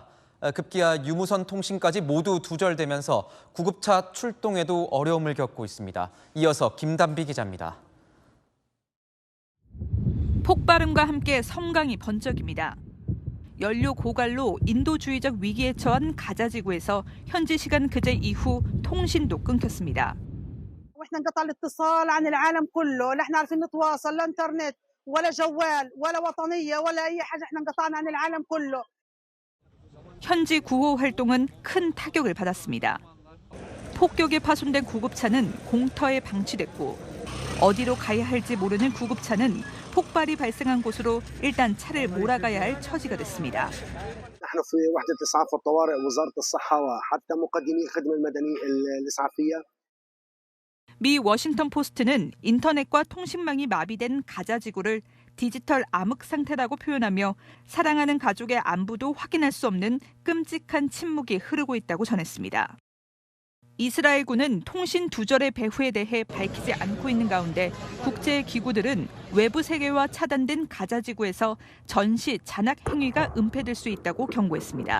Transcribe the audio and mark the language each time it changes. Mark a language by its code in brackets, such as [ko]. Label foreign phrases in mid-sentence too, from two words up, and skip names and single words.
[ko] 급기야 유무선 통신까지 모두 두절되면서 구급차 출동에도 어려움을 겪고 있습니다. 이어서 김단비 기자입니다. 폭발음과 함께 섬광이 번쩍입니다. 연료 고갈로 인도주의적 위기에 처한 가자 지구에서 현지 시간 그제 이후 통신도 끊겼습니다. [ar] واحنا انقطع الاتصال عن العالم كله، لا احنا عارفين نتواصل، لا انترنت ولا جوال ولا وطنيه ولا اي حاجه، احنا انقطعنا عن العالم كله. [ko] 현지 구호 활동은 큰 타격을 받았습니다. 폭격에 파손된 구급차는 공터에 방치됐고 어디로 가야 할지 모르는 구급차는 폭발이 발생한 곳으로 일단 차를 몰아가야 할 처지가 됐습니다. [ar] نحن في وحدة إسعاف الطوارئ وزارة الصحة وحتى مقدمي الخدمة المدنية الإسعافية. [ko] 미 워싱턴 포스트는 인터넷과 통신망이 마비된 가자 지구를 디지털 암흑 상태라고 표현하며 사랑하는 가족의 안부도 확인할 수 없는 끔찍한 침묵이 흐르고 있다고 전했습니다. 이스라엘군은 통신 두절의 배후에 대해 밝히지 않고 있는 가운데 국제 기구들은 외부 세계와 차단된 가자 지구에서 전시 잔악 행위가 은폐될 수 있다고 경고했습니다.